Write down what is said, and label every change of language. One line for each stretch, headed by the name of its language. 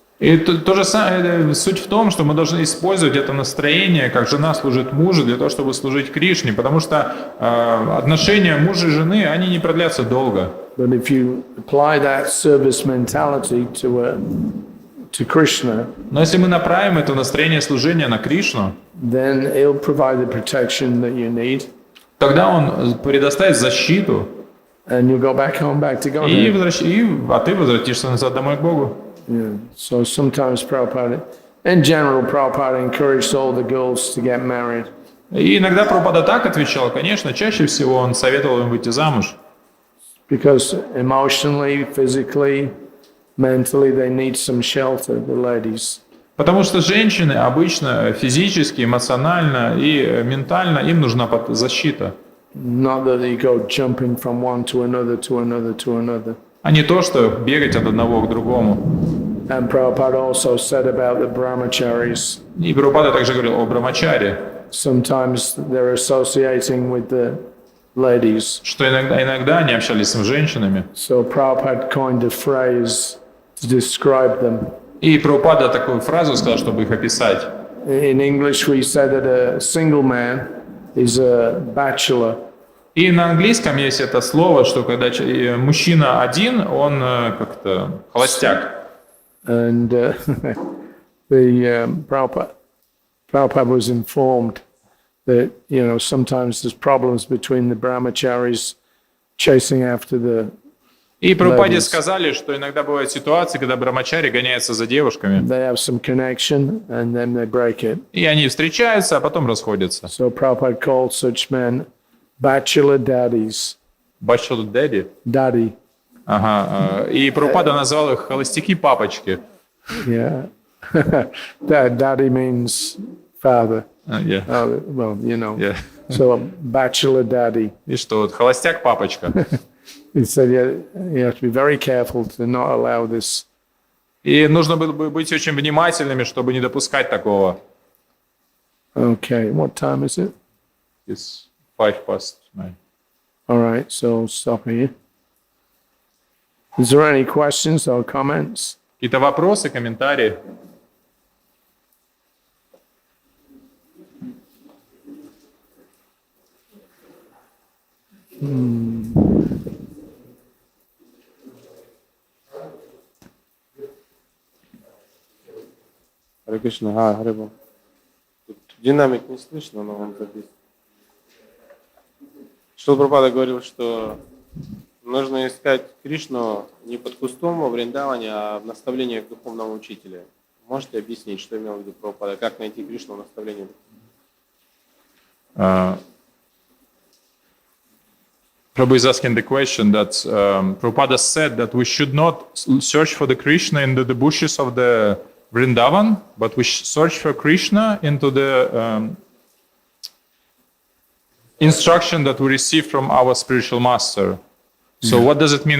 Russian: И то же самое, суть в том, что мы должны использовать это настроение, как жена служит мужу, для того, чтобы служить Кришне, потому что отношения мужа и жены, они не продлятся долго.
English: But if you apply that service mentality to Krishna,
Russian: Но если мы направим это настроение служения на Кришну,
English: then he'll provide the protection that you need,
Russian: тогда он предоставит защиту,
English: and you'll go back home, back to God.
Russian: а ты возвратишься назад домой к Богу.
English: Yeah. So sometimes Prabhupada, in general, Prabhupada encouraged all the girls to get married.
Russian: И иногда Прабхупада так отвечал, конечно, чаще всего он советовал им выйти замуж.
English: Because emotionally, physically, mentally, they need some shelter, the ladies.
Russian: Потому что женщины обычно физически, эмоционально и ментально им нужна защита.
English: Not that they go jumping from one to another, to another, to another.
Russian: А не то, что бегать от одного к другому.
English: And Prabhupada also said about the brahmacharis.
Russian: И Прабхупада также говорил о брамачаре.
English: Sometimes they're associating with the ladies.
Russian: Что иногда они общались с женщинами.
English: So Prabhupada coined a phrase to describe them.
Russian: И Прабхупада такую фразу сказал, чтобы их описать.
English: In English we say that a single man is a bachelor.
Russian: И на английском есть это слово, что когда мужчина один, он как-то холостяк.
English: And Prabhupada was informed that, sometimes there's problems between the brahmacharis chasing after the
Russian: И Прабхупаде сказали, что иногда бывают ситуации, когда брамачари гоняются за девушками.
English: They have some connection and then they break it.
Russian: И они встречаются, а потом расходятся.
English: So Prabhupada called such men bachelor daddies. Bachelor daddy? Daddy.
Russian: Ага. И Прабхупада назвал их холостяки-папочки.
English: Yeah. Daddy means father. Yeah. Well, Yeah. So bachelor daddy.
Russian: И что, вот холостяк-папочка.
English: He said, you have to be very careful to not allow this.
Russian: И нужно было бы быть очень внимательными, чтобы не допускать такого.
English: Okay, what time is it? It's 9:05. All right, so stop here. Is there any questions or comments?
Russian: Какие-то вопросы, комментарии? Харе Кришна, Харе Бог. Тут динамик не слышно, но он записан. Шрила Прабхупада говорил, что нужно искать Кришну не под кустом во Вриндаване, а в наставлениях духовного учителя. Можете объяснить, что имел в виду Прабхупада? Как найти Кришну в наставлении?
English: Prabhu is asking the question that Prabhupada said that we should not search for the Krishna in the bushes of the Vrindavan, but we search for Krishna into the instruction that we receive from our spiritual master. So what does it mean?